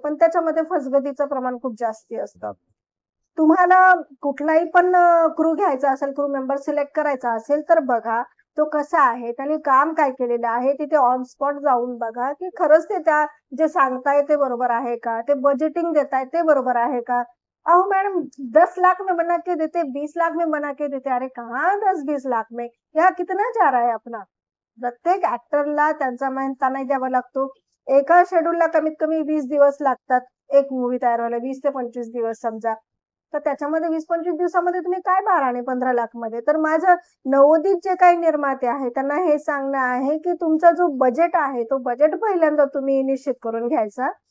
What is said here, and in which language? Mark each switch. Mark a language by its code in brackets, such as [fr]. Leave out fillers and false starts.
[mr] पण त्याच्यामध्ये फसगतीचं प्रमाण खूप जास्ती असतं. तुम्हाला कुठलाही पण क्रू घ्यायचा असेल, क्रू मेंबर सिलेक्ट करायचा असेल, तर बघा तो कसा आहे, त्याने काम काय केलेलं आहे, तिथे ऑन स्पॉट जाऊन बघा, की खरंच ते जे सांगताय ते बरोबर आहे का? ते बजेटिंग देताय ते बरोबर आहे का? [hi] अहो मैडम 10 लाख में बना के देते, 20 लाख में बना के देते। अरे कहाँ 10-20 लाख में? यहाँ कितना जा रहा है अपना? [mr] प्रत्येक ऍक्टरला त्यांचा मेहनत नाही द्यावा लागतो. एका शेड्यूलला कमीत कमी 20 दिवस लागतात एक मूवी तयार व्हायला, 20 ते 25 दिवस समजा. तर त्याच्यामध्ये 20-25 दिवसामध्ये तुम्ही काय 12 आणि 15 लाख मध्ये. तर माझं नवोदित जे काही निर्माते आहे त्यांना हे सांगणं आहे की तुमचा जो बजेट आहे तो बजेट पहिल्यांदा तुम्ही निश्चित करून घ्यायचा.